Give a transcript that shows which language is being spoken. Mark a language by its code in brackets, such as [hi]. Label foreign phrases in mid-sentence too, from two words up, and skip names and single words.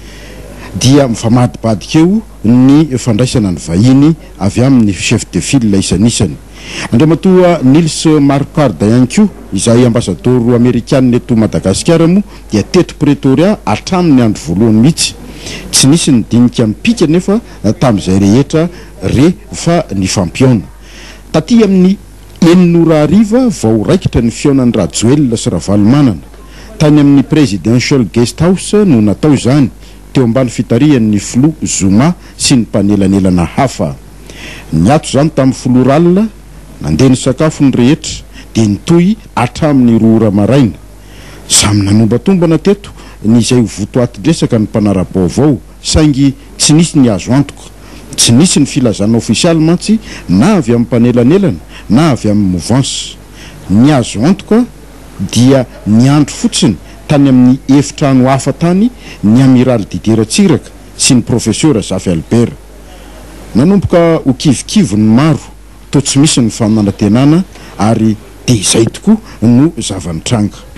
[mg] dia mifamadibadika eo ny fandraisana ny vahiny avy amin'ny [fr] chef de file [mg] isan'isany andriamatoa Nils Marquard ihany koa izay ambassadeur amerikanina eto Madagasikara moa dia teto Pretoria hatramin'ny andro voalohany mihitsy tsy nisy ny dinika mipika nefa tamin'izay rehetra rehefa ny fampiona taty amin'ny 900 vao raikitra ny fionan'ny Rajoelina sy Ravalomanana tany amin'ny [en] presidential guest house [mg] no natao izany teo ambany fitarihan'ny Flo Zuma sy ny mpanelanelana hafa niato zany tamin'ny Floralina nandeha ny sakafo ny rehetra dia nitoy hatramin'ny 2 ora maraina samy nanombatomboana teto ny izay votoatidresaka ny mpanara-baovao saingy tsy nisy ny azo antoka tsy nisy ny filazana ofisialy mantsy na avy amin'ny mpanelanelana na avy amin'ny mouvance ny azo antoka dia ny andro fotsiny tany amin'ny efitrano hafa tany ny amiral Didier Tsiraka sy ny professeur Zafy Albert nanomboka ho kivikivo ny maro to tsy misy ny famanantenana ary dia izay tokoa no zava-nitranga